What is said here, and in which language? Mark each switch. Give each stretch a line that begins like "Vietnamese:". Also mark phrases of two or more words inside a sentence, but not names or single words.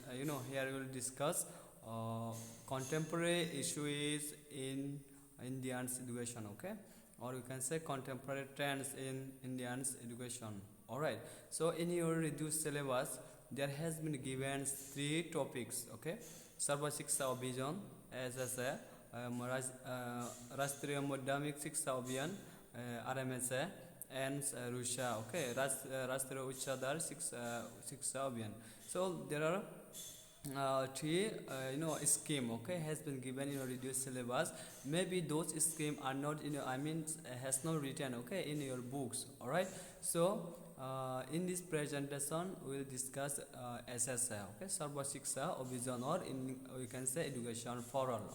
English: Here we will discuss contemporary issues in Indian's education. Okay, or you can say contemporary trends in Indian's education. All right. So in your reduced syllabus, there has been given 3 topics. Okay. Sarva Shiksha Abhiyaan SSA, Rashtriya Madhyamik Shiksha Abhiyaan RMSA, and Russia. Okay, Rashtriya Uchchadar Shiksha Abhiyaan. So there are 3 scheme. Okay, has been given in your reduced syllabus. Maybe those scheme are not has not written. Okay, in your books. All right. So in this presentation we will discuss SSA, okay, Sarva Shiksha Abhiyaan, or we can say education for all.